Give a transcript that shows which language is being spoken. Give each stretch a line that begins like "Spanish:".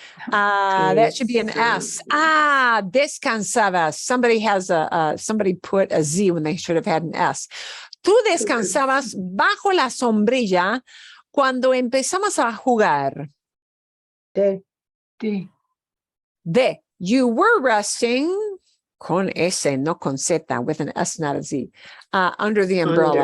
English: That should be an S. Descansabas. Somebody put a Z when they should have had an S.
Spanish: Tú descansabas bajo la sombrilla cuando empezamos a jugar. De,
English: You were resting
Spanish: con S, no con Z,
English: with an S, not a Z, under the umbrella.